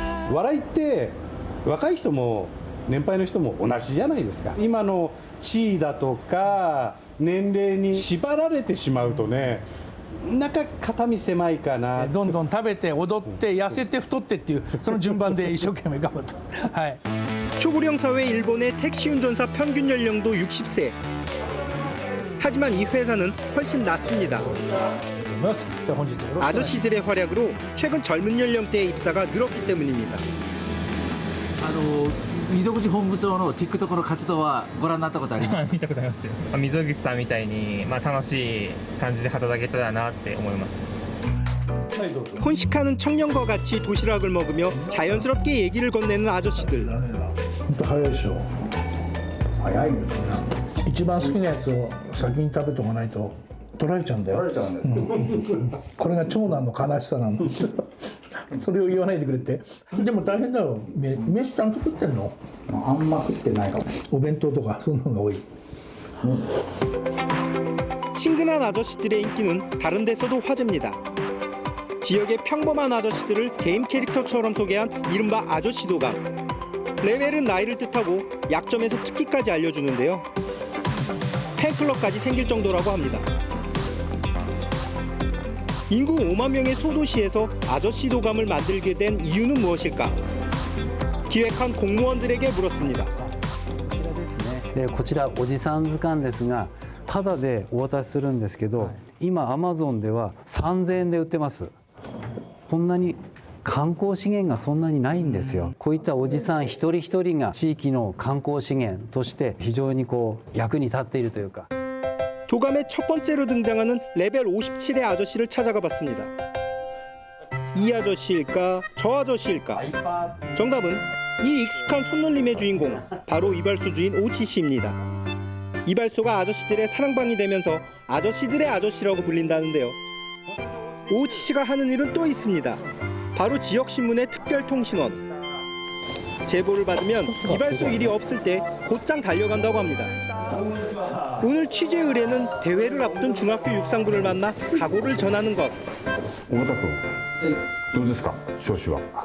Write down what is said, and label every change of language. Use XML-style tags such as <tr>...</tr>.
<ja>笑いって若い人も年配の人も同じじゃないですか。今の地位だとか年齢に縛られてしまうとね、なんか肩身狭いかな。どんどん食べて踊って痩せて太ってっていうその順番で一生懸命頑張って。はい。</ja> <ko>초고령 사회 일본의 택시 운전사 평균 연령도 60세. 하지만 이 회사는 훨씬 낮습니다.</ko> <ja>じゃあ本日よろしくお願いします。</ja> <ko>아저씨들의 활약으로 최근 젊은 연령대의 입사가 늘었기 때문입니다.</ko> <ja>溝口本部長の TikTok の活動はご覧になったことありますか？見たことありますよ。溝口さんみたいに、楽しい感じで働けたらなって思います。</ja> <ko>혼식하는 청년과 같이 도시락을 먹으며 자연스럽게 얘기를 건네는 아저씨들.</ko> <ja>本当早いでしょ。早いよね。一番好きなやつを先に食べとかないと取られちゃうんだよ。これが長男の悲しさなの。それを言わないでくれて。でも大変だよ。飯ちゃんと食ってんの？あんま食ってないかも。お弁当とかそんなのが多い。</ja> <ko>친근한 아저씨들의 인기는 다른 데서도 화제입니다. 지역의 평범한 아저씨들을 게임 캐릭터처럼 소개한 이른바 아저씨 도감. 레벨은 나이를 뜻하고 약점에서 특기까지 알려주는데요. 팬클럽까지 생길 정도라고 합니다. 인구 5만 명의 소도시에서 아저씨 도감을 만들게 된 이유는 무엇일까? 기획한 공무원들에게 물었습니다.</ko> <ja>こちらおじさん図鑑ですがタダでお渡しするんですけど、今アマゾンでは3000円で売ってます。こんなに観光資源がそんなにないんですよ。こういったおじさん一人一人が地域の観光資源として非常に役に立っているというか。</ja> <ko>도감의 첫 번째로 등장하는 레벨 57의 아저씨를 찾아가 봤습니다. 이 아저씨일까? 저 아저씨일까? 정답은 이 익숙한 손놀림의 주인공, 바로 이발소 주인 오치 씨입니다. 이발소가 아저씨들의 사랑방이 되면서 아저씨들의 아저씨라고 불린다는데요. 오치 씨가 하는 일은 또 있습니다. 바로 지역신문의 특별통신원. 제보를 받으면 이발소 일이 없을 때 곧장 달려간다고 합니다. 오늘 취재 의뢰는 대회를 앞둔 중학교 육상부를 만나 각오를 전하는 것.</ko> <ja>太田君、どうですか、調子は。</ja>